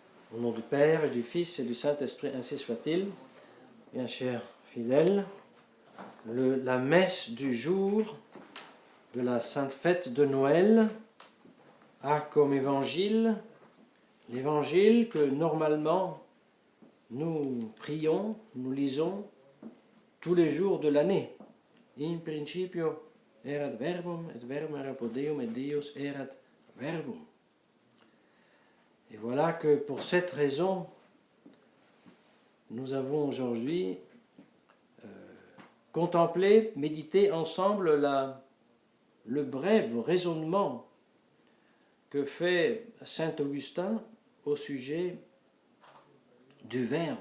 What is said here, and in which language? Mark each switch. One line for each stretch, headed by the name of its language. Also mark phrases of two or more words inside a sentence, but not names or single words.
French: Au nom du Père et du Fils et du Saint-Esprit, ainsi soit-il. Bien chers fidèles, la messe du jour de la Sainte Fête de Noël a comme évangile l'évangile que normalement nous prions, nous lisons tous les jours de l'année.
Latin: In principio erat verbum, et verbum erat pro Deum, et Deus erat verbum.
French: Et voilà que pour cette raison, nous avons aujourd'hui contemplé, médité ensemble le bref raisonnement que fait saint Augustin au sujet du Verbe.